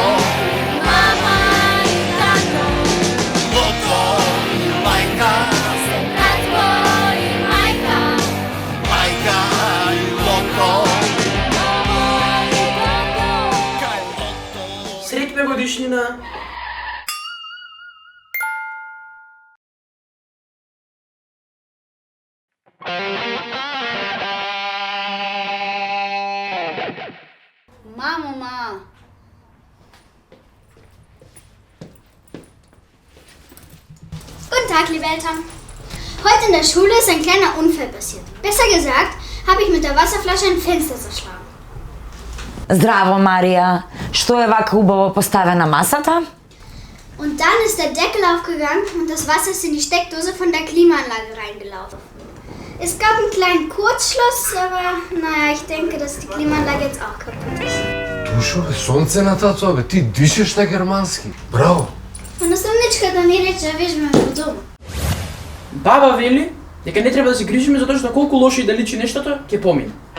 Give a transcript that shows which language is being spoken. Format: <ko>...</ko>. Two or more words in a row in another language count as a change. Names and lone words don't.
<mk>мама и тато, Лото и мајка, татко и мајка, мајка и лото. Кај лото. Среќна годишнина! Mama.</mk> <de>Guten Tag, liebe Eltern. Heute in der Schule ist ein kleiner Unfall passiert. Besser gesagt, habe ich mit der Wasserflasche ein Fenster zerschlagen.</de> <mk>Здраво, Марија. Што е вака убаво поставена масата?</mk> <de>Und dann ist der Deckel aufgegangen und das Wasser ist in die Steckdose von der Klimaanlage reingelaufen. Es gab einen kleinen Kurzschluss, aber naja, ich denke, dass die Klimaanlage jetzt auch kaputt ist.</de> <mk>Душо, бе, сонце на тато, бе, ти дишеш на германски. Браво! Но наставничката ми рече, виж ме во дома. Баба вели дека не треба да се грижиме затоа што колку лошо и да личи нештото, ќе помине.</mk>